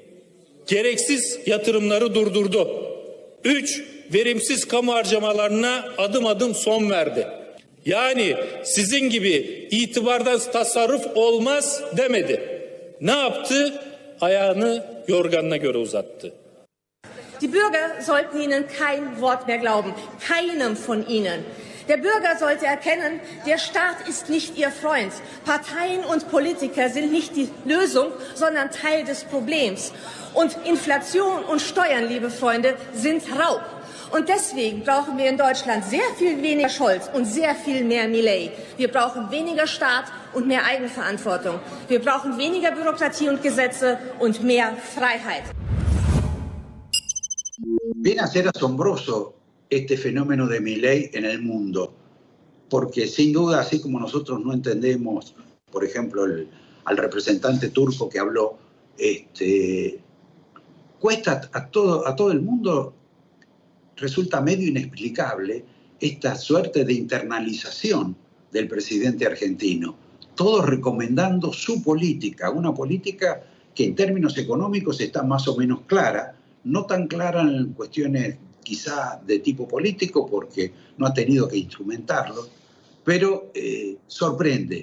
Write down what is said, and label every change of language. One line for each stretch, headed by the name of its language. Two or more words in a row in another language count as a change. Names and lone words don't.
Turkish: Gereksiz yatırımları durdurdu. 3. Verimsiz kamu harcamalarına adım adım son verdi. Yani sizin gibi itibardan tasarruf olmaz demedi. Ne yaptı? Ayağını yorganına göre uzattı.
German: Die Bürger sollten Ihnen kein Wort mehr glauben, keinem von Ihnen. Der Bürger sollte erkennen, der Staat ist nicht Ihr Freund. Parteien und Politiker sind nicht die Lösung, sondern Teil des Problems. Und Inflation und Steuern, liebe Freunde, sind Raub. Und deswegen brauchen wir in Deutschland sehr viel weniger Scholz und sehr viel mehr Milei. Wir brauchen weniger Staat und mehr Eigenverantwortung. Wir brauchen weniger Bürokratie und Gesetze und mehr Freiheit.
Spanish: Viene a ser asombroso este fenómeno de Milei en el mundo, porque sin duda, así como nosotros no entendemos, por ejemplo, al representante turco que habló, cuesta a todo el mundo, resulta medio inexplicable esta suerte de internalización del presidente argentino, todos recomendando su política, una política que en términos económicos está más o menos clara, no tan clara en cuestiones quizá de tipo político porque no ha tenido que instrumentarlo, pero sorprende.